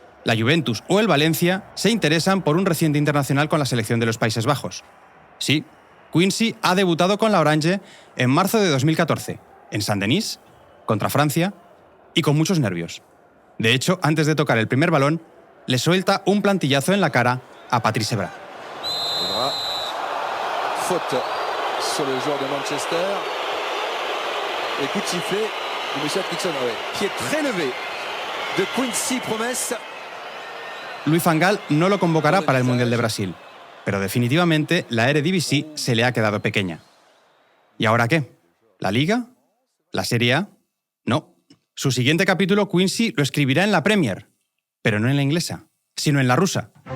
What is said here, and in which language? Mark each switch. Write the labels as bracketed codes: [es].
[es] La Juventus o el Valencia se interesan por un reciente internacional con la selección de los Países Bajos. Sí, Quincy ha debutado con la Orange en marzo de 2014, en Saint-Denis, contra Francia, y con muchos nervios. De hecho, antes de tocar el primer balón, le suelta un plantillazo en la cara a Patrice Evra. [fr] Faute sur le joueur de Manchester. Et coup de sifflet de M. Atkinson, qui est très levé de Quincy Promesse. [es] Louis van Gaal no lo convocará para el Mundial de Brasil, pero definitivamente la Eredivisie se le ha quedado pequeña. ¿Y ahora qué? ¿La Liga? ¿La Serie A? No. Su siguiente capítulo Quincy lo escribirá en la Premier, pero no en la inglesa, sino en la rusa.